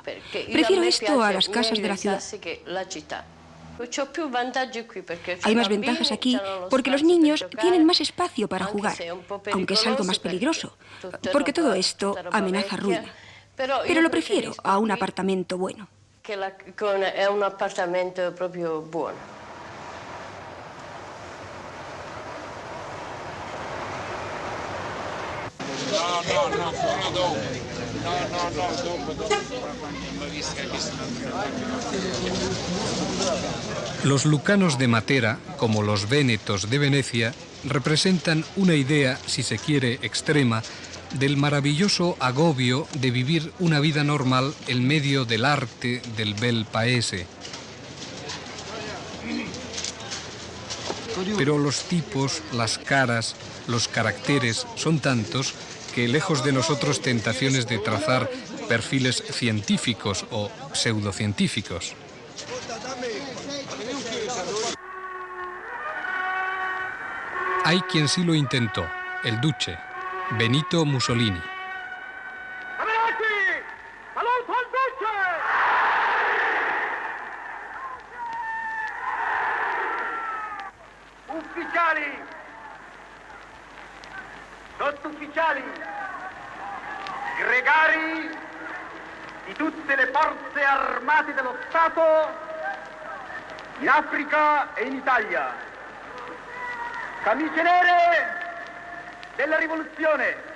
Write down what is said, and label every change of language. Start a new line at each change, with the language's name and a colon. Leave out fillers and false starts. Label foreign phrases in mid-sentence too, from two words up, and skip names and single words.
Spanish: Prefiero esto a las casas de la ciudad. Hay más ventajas aquí porque los niños tienen más espacio para jugar, aunque es algo más peligroso, porque todo esto amenaza ruina. Pero lo prefiero a un apartamento bueno.
Italian: Un apartamento proprio buono.
Spanish: Los lucanos de Matera, como los vénetos de Venecia, representan una idea, si se quiere, extrema, del maravilloso agobio de vivir una vida normal en medio del arte del
Italian: bel paese.
Spanish: Pero los tipos, las caras, los caracteres son tantos que, lejos de nosotros tentaciones de trazar perfiles científicos o pseudocientíficos. Hay quien sí lo intentó, el duce, Benito Mussolini.
Italian: Ufficiali, sottufficiali, gregari di tutte le forze armate dello Stato in Africa e in Italia, camicie nere della rivoluzione,